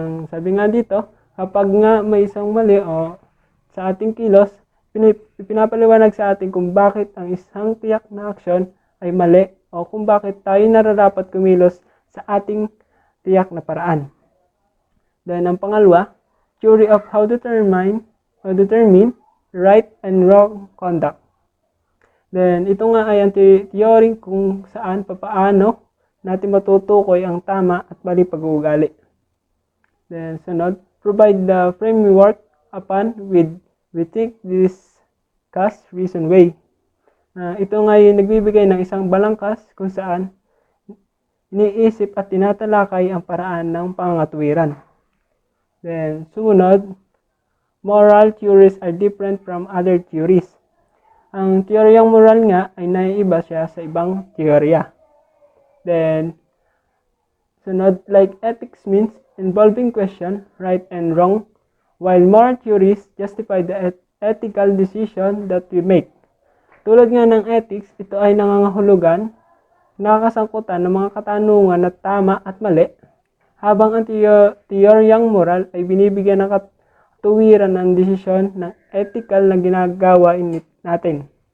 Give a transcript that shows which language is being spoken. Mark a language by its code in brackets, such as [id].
[tl] Sabi nga dito, kapag nga may isang mali o sa ating kilos, pinapaliwanag sa atin kung bakit ang isang tiyak na aksyon ay mali o kung bakit tayo nararapat kumilos sa ating tiyak na paraan. [en] Then, [tl] ang pangalawa, [en] theory of how to determine right and wrong conduct. [tl] Then, ito nga ay ang theory kung saan papaano natin matutukoy ang tama at mali pag-uugali. [en] Then, sunod, provide the framework upon with we think discuss reason way. [tl] Ito nga yung nagbibigay ng isang balangkas kung saan iniisip at tinatalakay ang paraan ng pangangatwiran. [en] Then, sumunod, moral theories are different from other theories. [tl] Ang teoryang moral nga ay naiiba siya sa ibang teorya. [en] Then, sunod, like ethics means involving question, right and wrong, while moral theories justify the ethical decision that we make. [tl] Tulad nga ng ethics, ito ay nangangahulugan, nakakasangkutan ng mga katanungan na tama at mali, habang ang teoryang moral ay binibigyan ng katuwiran ng desisyon ng ethical na ginagawa natin.